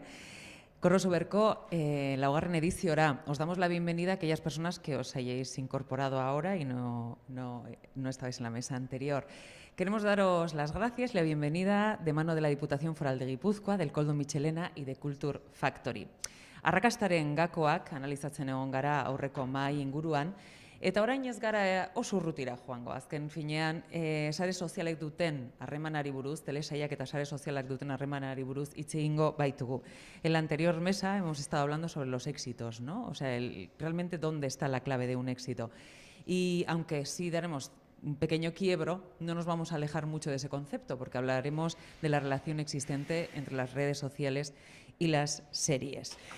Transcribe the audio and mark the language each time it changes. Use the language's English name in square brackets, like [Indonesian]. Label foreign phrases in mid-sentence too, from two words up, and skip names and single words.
[Basque] Crossoverko laugarren ediziora. [Spanish] Os damos la bienvenida a aquellas personas que os hayáis incorporado ahora y no estabais en la mesa anterior. Queremos daros las gracias y la bienvenida de mano de la Diputación Foral de Guipúzcoa, del Koldo Michelena y de Culture Factory. [Basque] Arrakastaren gakoak analizatzen egon gara aurreko mahai inguruan, eta orain ez gara oso urrutira joango. Azken finean, sare sozialek duten harremanari buruz, telesaiak eta sare sozialak duten harremanari buruz hitz egingo baitugu. [Spanish] En la anterior mesa hemos estado hablando sobre los éxitos, ¿no? O sea, realmente dónde está la clave de un éxito. Y aunque sí daremos un pequeño quiebro, no nos vamos a alejar mucho de ese concepto, porque hablaremos de la relación existente entre las redes sociales y las series.